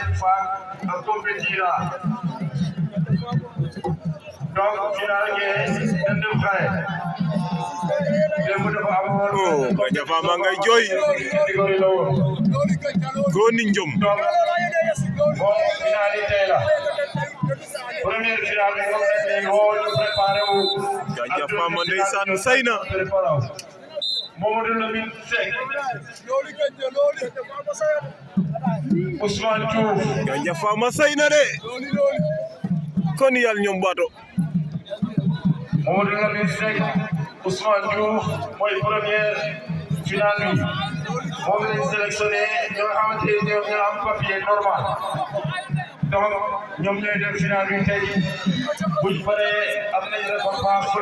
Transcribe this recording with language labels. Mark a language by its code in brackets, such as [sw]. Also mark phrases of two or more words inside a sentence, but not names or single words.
[wo] Donc final oh Ganja Fama ngay joy Koni njom Ganja Fama ndeysaan sayna Mamadou Lamine Seck Ousmane Diouf Ganja Fama sayna de kon yàlla ñoom baato Mamadou Lamine Seck Ousmane Diouf mooy [fr] première finale [wo] bi moom lañ sélectionné ñoo xamante ne ñoom ñoo am [fr] papier normal [wo] donc ñoom ñooy def finale bi tey buñ paree am nañ [fr] récompense pour